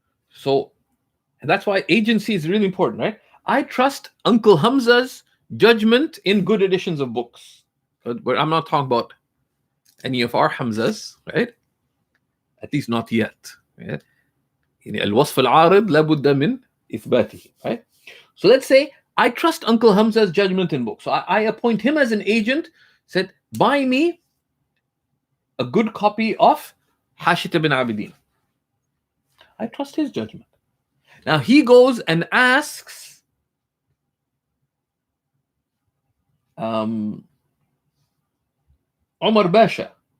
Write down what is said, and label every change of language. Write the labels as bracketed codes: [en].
[en] So and that's why agency is really important, right? I trust Uncle Hamza's judgment in good editions of books. But I'm not talking about any of our Hamzas, right? At least not yet. Right? [ar] يعني الوصف العارض لابد من إثباته, [en] right? So let's say I trust Uncle Hamza's judgment in books. So I appoint him as an agent, said, buy me a good copy of Hashit ibn Abidin. I trust his judgment. Now he goes and asks Omar Basha.